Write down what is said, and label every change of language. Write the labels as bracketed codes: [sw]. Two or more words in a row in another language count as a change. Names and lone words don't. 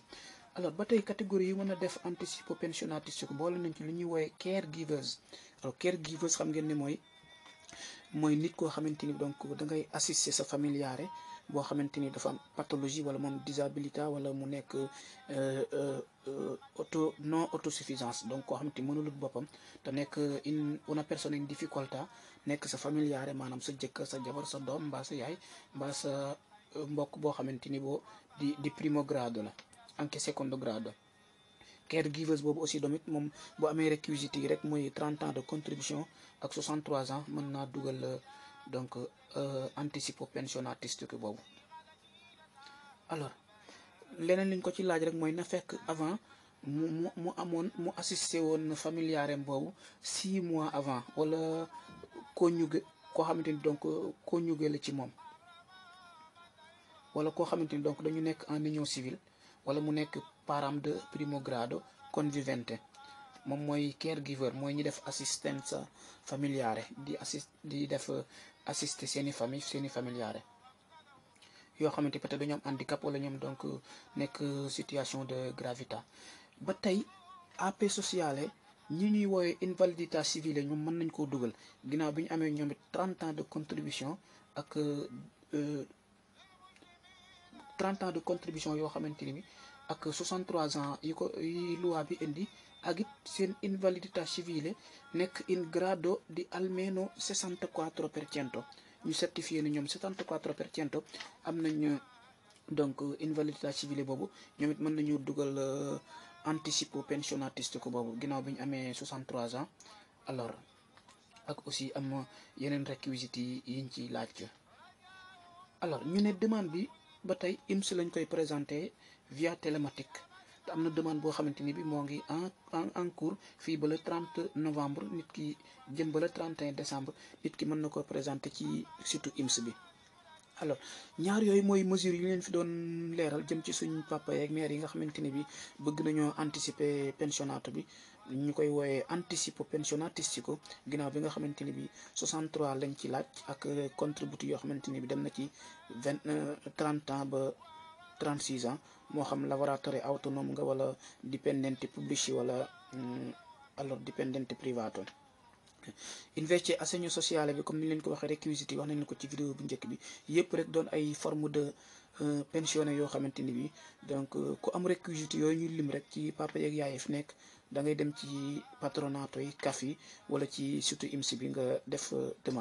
[wo] alors ba tey catégorie yi mën a def [it] anticipo pensionatistico [wo] boole nañ ci lu ñuy woowe caregivers. alors caregivers xam ngeen ne mooy nit koo xamante ni donc da ngay assister sa familiare boo xamante ni dafa am pathologie wala moom disabilité wala mu nekk [fr] non autosuffisance [wo] donc koo xamante ni mënulut boppam te nekk [it] una persona in difficoltà [wo] nekk sa familiare maanaam sa jëkkër sa jabar sa doom mbaa sa yaay mbaa sa mbokk boo xamante ni boo di [it] primo grado [wo] la [it] anche secondo grado. [wo] caregivers boobu aussi tamit moom bu amee réquisites yi rek mooy [fr] 30 ans de contribution [wo] ak 63 ans mën naa dugal donc [it] anticipo pensionatistico [wo] boobu. alors leneen liñ ko ci laaj rek mooy na fekk avant mu assisté woon familiarem boobu [fr] 6 mois avant [wo] wala conjugué koo xamante ni donc conjugué la ci moom wala koo xamante ni donc dañu nekk [fr] en union civile [wo] wala mu nekk [fr] parent de [it] primo grado convivente [wo] moom mooy caregiver mooy ñi def [it] assistenza familiare [wo] di def assister seeni familiare yoo xamante peut-être dañoo am handicap wala ñoom donc nekk [fr] situation de gravité. [wo] ba tey [fr] AP sociale [wo] ñi ñuy woowee [fr] invalidité civile [wo] ñoom mën nañ koo dugal ginnaaw bi ñu amee ñoom it [fr] 30 ans de contribution [wo] ak [fr] 30 ans de contribution [wo] yoo xamante ni bi ak [fr] 63 ans [wo] yi loi bi indi ak it seen [it] invalidità civile [wo] nekk [it] in grado di almeno 64%. [wo] ñu certifié ni ñoom 74% am nañ donc [it] invalidità civile [wo] boobu ñoom it mën nañu dugal [it] anticipo pensionatistico [wo] boobu ginnaaw bi ñu amee [fr] 63 ans. [wo] alors ak aussi am yeneen réquisites yiñ ci laaj. alors ñu ne demande bi ba tey IMS lañ koy présenté [fr] via télématique [wo] te am na demande boo xamante ni bi moo ngi [fr] en cours [wo] fii ba [fr] le 30 novembre [wo] nit ki jëm ba [fr] le 31 décembre [wo] nit ki mën na ko présenté ci surtout IMS bi. alors ñaar yooyu mooy mesures yu leen fi doon leeral jëm ci suñ papa yeeg mère yi nga xamante ni bi bëgg nañoo anticiper pensionato bi ñu koy wooyee [it] anticipo pensionatistico [wo] ginnaaw bi nga xamante ni bi 63 lañ ci laaj ak contributi yoo xamante ni bi dem na ci [fr] 30 ans [wo] ba [fr] 36 ans [wo] moo xam [it] lavoratore autonome [wo] nga wala [it] dipendente pubblici [wo] wala alors [it] dipendente privato. invece assegno sociale [wo] bi comme ni leen ko waxee réquisites yi wax nañ ko ci vidéo bu njëkk bi yëpp rek doon ay [fr] forme de pensionné [wo] yoo xamante ni bi donc ku am réquisites yooyu ñu lim rek ci papa yeeg yaay fi nekk da ngay dem ci patronato yi CAF yi wala ci surtout IMS bi nga def demande bi.